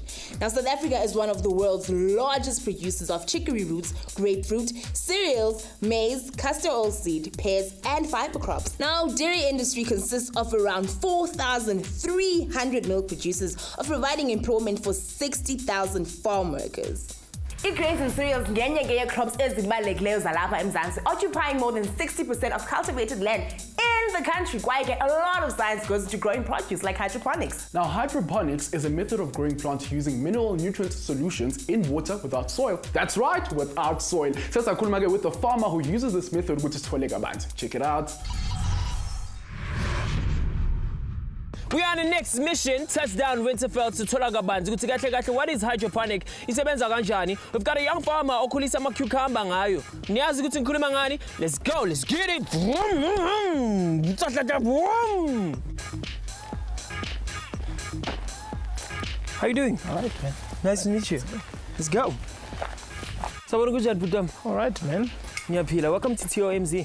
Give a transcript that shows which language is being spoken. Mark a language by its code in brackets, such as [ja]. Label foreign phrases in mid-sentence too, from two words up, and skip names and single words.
[en] Now, South Africa is one of the world's largest producers of chicory roots, grapefruit, cereals, maize, castor oil seed, pears, and fiber crops. Now, dairy industry consists of around 4,300 milk producers of providing employment for 60,000 farm workers. Grains and cereals [zu] ngenye crops ezibalulekileyo zalapha eMzansi, [en] occupying more than 60% of cultivated land in the country. Quite a lot of science goes into growing produce like hydroponics. Now, hydroponics is a method of growing plants using mineral nutrient solutions in water without soil. That's right, without soil. [zu] Sasa khuluma [en] with the farmer who uses this method, which is Toleka Bantu. Check it out. We are on the next mission, touchdown Winterfeld to Tolagabanzi. What is hydroponic? We've got a young farmer [zu] okhulisa ama-cucumber ngayo. Niyazi ukuthi ngikhuluma ngani? [en] Let's go, let's get it. How you doing? All right, man. Nice to meet you. Let's go. So what good job, all right, man. Welcome to TOMz.